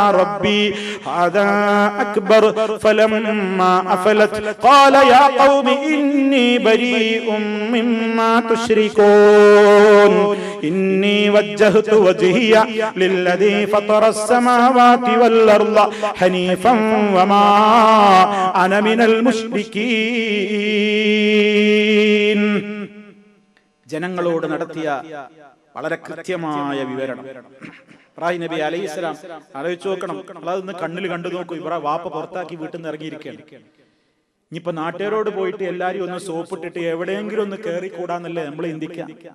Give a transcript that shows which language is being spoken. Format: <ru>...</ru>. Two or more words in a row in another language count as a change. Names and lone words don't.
<ar>ربي هذا أكبر فلما أفلت قال يا قوم إني بريء مما تشركون إني وجهت وجهي للذي فطر السماوات والأرض حنيفا وما أنا من المشركين.</ar> <ml>ജനങ്ങളോട് നടത്തിയ വളരെ കൃത്യമായ വിവരണം. ഇബ്രാഹിം നബി അലൈഹിസ്സലാം ആലോചിച്ച് നോക്കണം. അതൊന്ന് കണ്ണിൽ കണ്ടു നോക്കൂ. ഇബ്രാഹിം വാപ്പ പുറത്താക്കി വീട്ടിൽ നിന്ന് ഇറങ്ങിയിരിക്കുകയാണ്. ഇനിയിപ്പോ നാട്ടുകാരോട് പോയിട്ട് എല്ലാരും ഒന്ന് സോപ്പിട്ടിട്ട് എവിടെയെങ്കിലും ഒന്ന് കയറിക്കൂടാന്നല്ലേ നമ്മൾ ചിന്തിക്കാം.</ml>